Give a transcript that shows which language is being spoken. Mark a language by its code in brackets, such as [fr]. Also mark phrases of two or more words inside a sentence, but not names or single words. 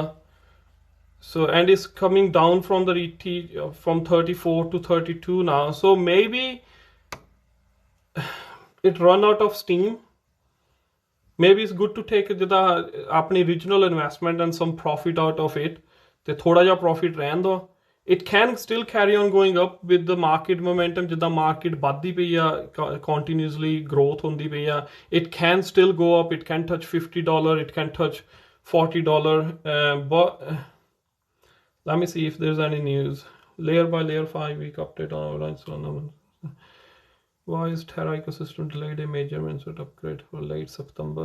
[en] So and it's coming down from the from 34 to 32 now. So maybe it run out of steam. Maybe it's good to take [pa] ਜਿੱਦਾਂ ਆਪਣੀ [en] original investment and some profit out of it. [pa] ਤੇ ਥੋੜਾ ਜਿਹਾ profit ਰਹਿਣ ਦੋ. [en] It can still carry on going up with the market momentum. [pa] ਜਿੱਦਾਂ market ਵੱਧਦੀ ਪਈ ਆ, [en] continuously growth [pa] ਹੁੰਦੀ ਪਈ ਆ. [en] It can still go up. It can touch $50. It can touch $40. But Let me see if there's any news. Layer by layer 5-week update on Avalanche. Why is Terra ecosystem delayed a major Minnesota upgrade for late September?